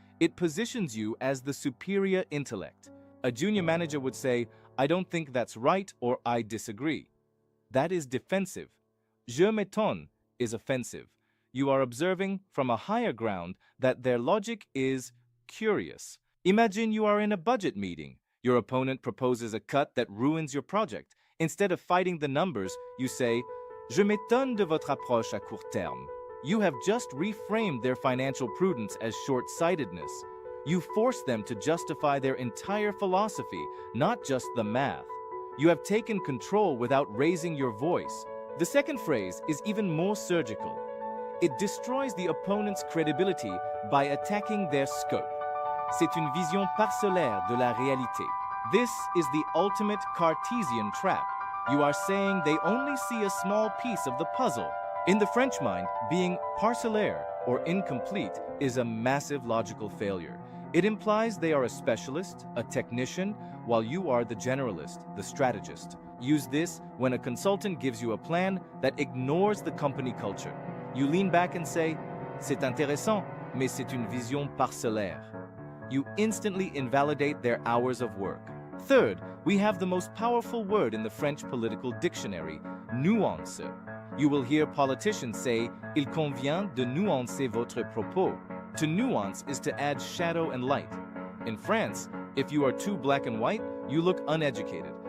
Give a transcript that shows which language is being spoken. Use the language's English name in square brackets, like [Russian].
[English] It positions you as the superior intellect. A junior manager would say, I don't think that's right or I disagree. That is defensive. [French] Je m'étonne [English] is offensive. You are observing from a higher ground that their logic is curious. Imagine you are in a budget meeting. Your opponent proposes a cut that ruins your project. Instead of fighting the numbers, you say, [French] Je m'étonne de votre approche à court terme. [English] You have just reframed their financial prudence as short-sightedness. You force them to justify their entire philosophy, not just the math. You have taken control without raising your voice. The second phrase is even more surgical. It destroys the opponent's credibility by attacking their scope. [French] C'est une vision parcellaire de la réalité. [English] This is the ultimate Cartesian trap. You are saying they only see a small piece of the puzzle. In the French mind, being parcellaire or incomplete is a massive logical failure. It implies they are a specialist, a technician, while you are the generalist, the strategist. Use this when a consultant gives you a plan that ignores the company culture. You lean back and say, [French] C'est intéressant, mais c'est une vision parcellaire. [English] You instantly invalidate their hours of work. Third, we have the most powerful word in the French political dictionary, nuance. You will hear politicians say, [French] Il convient de nuancer votre propos. [English] To nuance is to add shadow and light. In France, if you are too black and white, you look uneducated.